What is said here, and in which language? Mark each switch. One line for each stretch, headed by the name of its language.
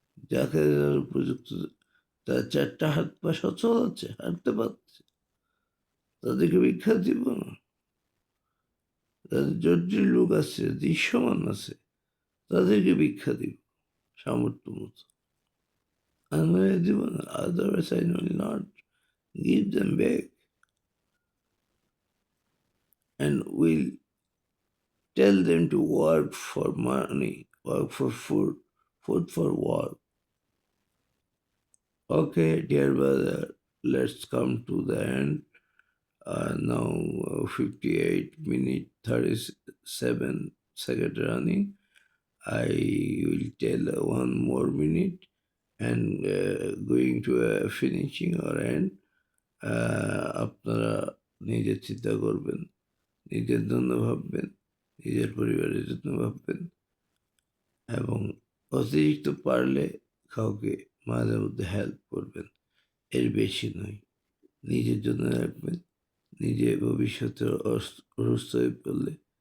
Bangla: যাকে দেওয়ার উপযুক্ত, তার 4টা হাত পা সচল আছে, হাঁটতে পারছে, তাদেরকে ভিক্ষা দিব না। যাদের জটিল লোক আছে, দৃশ্যমান আছে, তাদেরকে ভিক্ষা দিব সামর্থ্য মতো। আমি দিব না,
English: otherwise I will not give them back and will tell them to work for money, work for food, food for work. Okay, dear brother, let's come to the end. Now 58 minutes 37 seconds running. I will tell 1 more minute and going to a finishing or end.
Bangla: আপনারা নিজের চিন্তা করবেন, নিজের জন্য ভাববেন, নিজের পরিবারের জন্য ভাববেন এবং অতিরিক্ত পারলে কাউকে মাঝে মধ্যে হেল্প করবেন। এর বেশি নয়। নিজের জন্য রাখবেন। নিজে ভবিষ্যতে অসুস্থ হয়ে পড়লে